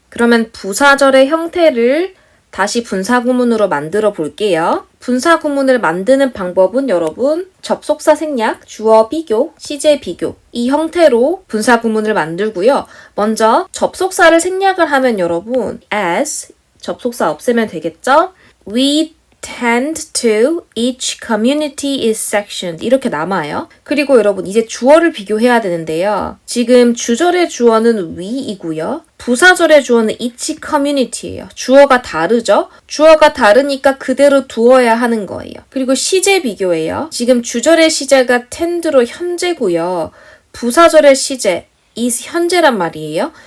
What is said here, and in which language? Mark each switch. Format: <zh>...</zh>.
<ko>그러면 부사절의 형태를 다시 분사구문으로 만들어 볼게요. 분사구문을 만드는 방법은 여러분 접속사 생략, 주어 비교, 시제 비교 이 형태로 분사구문을 만들고요. 먼저 접속사를 생략을 하면 여러분 as 접속사 없애면 되겠죠?</ko> <en>We tend to each community is sectioned</en> <ko>이렇게 남아요. 그리고 여러분 이제 주어를 비교해야 되는데요. 지금 주절의 주어는 we이고요. 부사절의 주어는 each community예요. 주어가 다르죠? 주어가 다르니까 그대로 두어야 하는 거예요. 그리고 시제 비교예요. 지금 주절의 시제가 tend로 현재고요. 부사절의 시제 is 현재란 말이에요.</ko>